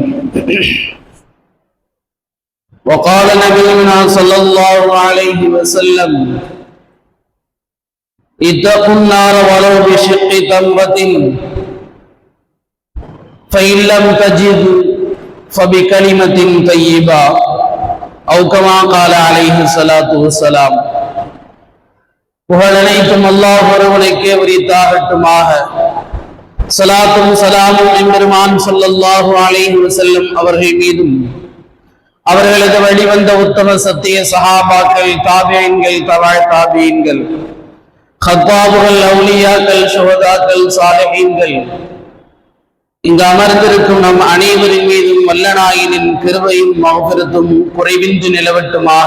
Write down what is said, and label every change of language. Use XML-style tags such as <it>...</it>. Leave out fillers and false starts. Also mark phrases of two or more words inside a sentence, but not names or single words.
<ar>وقال نبينا صلى الله عليه وسلم: اتقوا النار ولو بشق تمرة فإن لم تجدوا فبكلمة طيبة أو كما قال عليه الصلاة والسلام.</ar> <ta>புகழனைத்தும் அல்லாஹ் ஒருவனுக்கே உரித்தாகட்டுமாக. ஸலாத்தும் ஸலாமும் எம்பெருமான்</ta> <ar>صلى الله عليه وسلم</ar> <ta>அவர்கள் மீதும் அவர்களது வழிவந்த உத்தம சத்திய சஹாபாக்கள், தாபிஈன்கள், தபஅ தாபிஈன்கள், ஹத்தாபுகள், அவுலியாக்கள், ஷுஹதாக்கள், சாலிஹீன்கள், இங்கு அமர்ந்திருக்கும் நம் அனைவரின் மீதும் வல்லநாயனின் கிருபையும் மஃபிரத்தும் குறைவின்றி நிலவட்டுமாக.</ta>